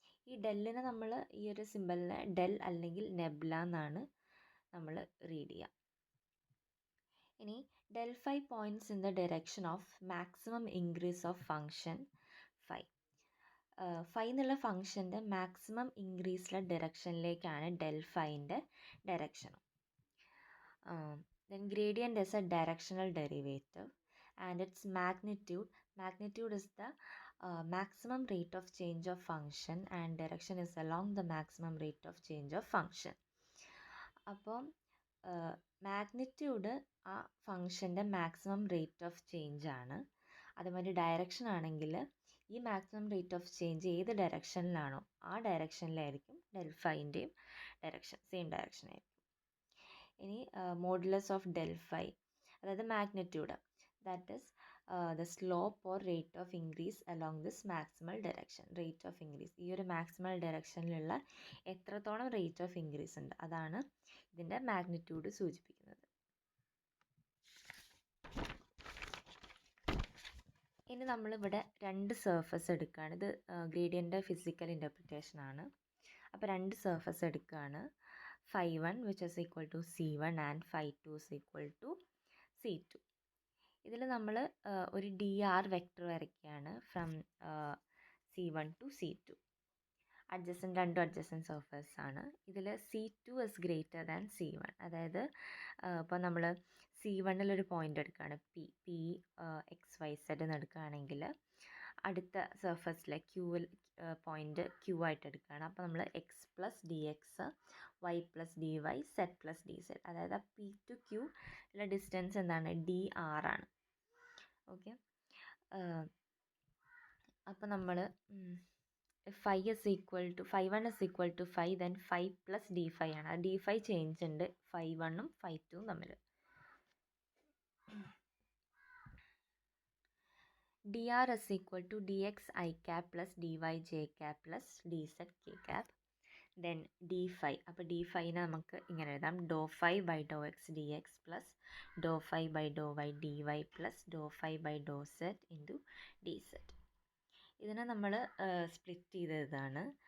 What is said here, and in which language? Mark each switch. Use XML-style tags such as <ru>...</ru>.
<ml>ഈ ഡെല്ലിനെ നമ്മൾ ഈ ഒരു സിമ്പലിനെ del അല്ലെങ്കിൽ നെബ്ല എന്നാണ് നമ്മൾ റീഡ് ചെയ്യുക.</ml> <en>ഇനി del phi points in the direction of maximum increase of function phi.</en> <ml>Phi എന്നുള്ള ഫംഗ്ഷൻ്റെ maximum ഇൻക്രീസിലെ ഡയറക്ഷനിലേക്കാണ് del ഫൈൻ്റെ direction.</ml> <en>Then gradient is a directional derivative and its magnitude is the maximum rate of change of function and direction is along the maximum rate of change of function.</en> <ml>അപ്പം magnitude ആ ഫംഗ്ഷൻ്റെ maximum rate of change ആണ്. അതുമാതിരി direction ആണെങ്കിൽ ഈ maximum rate of change ഏത് ഡയറക്ഷനിലാണോ ആ ഡയറക്ഷനിലായിരിക്കും del ഫൈൻ്റെയും direction same direction ആയിരിക്കും.</ml> <en>ഇനി modulus of del phi, അതായത് magnitude, that is the slope or rate of increase along this maximal direction.</en> <ml>Rate of increase, ഈ ഒരു മാക്സിമൽ ഡയറക്ഷനിലുള്ള എത്രത്തോളം റേറ്റ് ഓഫ് ഇൻക്രീസ് ഉണ്ട് അതാണ് ഇതിൻ്റെ മാഗ്നിറ്റ്യൂഡ് സൂചിപ്പിക്കുന്നത്. ഇനി നമ്മളിവിടെ രണ്ട് സർഫസ് എടുക്കുകയാണ്. ഇത് ഗ്രേഡിയൻ്റെ ഫിസിക്കൽ ഇൻ്റർപ്രിറ്റേഷൻ ആണ്. അപ്പോൾ രണ്ട് സർഫസ് എടുക്കുകയാണ്.</ml> <en>phi 1 which is equal to c1 and phi 2 is equal to c2.</en> <ml>ഇതിൽ നമ്മൾ ഒരു dr വെക്ടർ വരയ്ക്കുകയാണ്</ml> <en>From c1 to c2.</en> <ml>രണ്ടും അഡ്ജസൻറ്റ് സർഫേസ് ആണ്.</ml> <en>ഇതിൽ c2 is greater than c1.</en> <ml>അതായത് ഇപ്പോൾ നമ്മൾ c1-ലൊരു പോയിൻ്റ് എടുക്കുകയാണ്, പി എക്സ് വൈ സെഡ് എന്ന് എടുക്കുകയാണെങ്കിൽ അടുത്ത സർഫസിലെ ക്യൂവിൽ പോയിൻ്റ് ക്യൂ ആയിട്ട് എടുക്കുകയാണ്.</ml> <en>അപ്പോൾ നമ്മൾ x plus d x, y plus d y, z plus d z, അതായത് P to Q ഉള്ള distance എന്താണ്?</en> <ml>ഡി ആർ ആണ്.</ml> <en>Okay, അപ്പോൾ നമ്മൾ phi 1 is equal to phi, then phi plus d phi ആണ്.</en> <ml>ആ d phi ചേഞ്ച് ഉണ്ട് phi 1ഉം phi 2ഉം തമ്മിൽ.</ml> <en>dr is equal to dx I cap plus dy j cap plus dz k cap. then d phi,</en> <ml>അപ്പോൾ d phiനെ നമുക്ക് ഇങ്ങനെ എഴുതാം,</ml> <en>Do phi by do x d x plus do phi by do y d y plus do phi by do z into d z.</en> <ml>ഇതിനെ നമ്മൾ split ചെയ്തതാണ്.</ml>